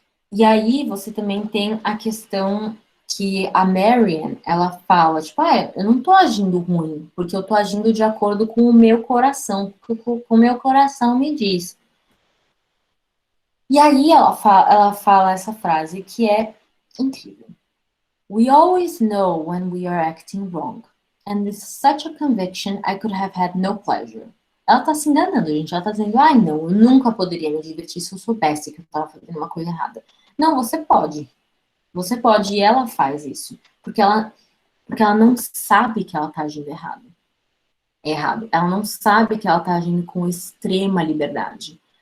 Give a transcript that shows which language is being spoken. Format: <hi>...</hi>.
<pt>E aí você também tem a questão que a Marian, ela fala, tipo, eu não tô agindo ruim, porque eu tô agindo de acordo com o meu coração, porque o meu coração me diz. E aí ela fala essa frase que é incrível.</pt> <en>We always know when we are acting wrong. And with such a conviction, I could have had no pleasure.</en> <pt>Ela tá se enganando, gente. Ela tá dizendo, não, eu nunca poderia me divertir se eu soubesse que eu tava fazendo uma coisa errada. Não, você pode. Você pode, e ela faz isso. Porque ela não sabe que ela tá agindo errado. Ela não sabe que ela tá agindo com extrema liberdade.</pt>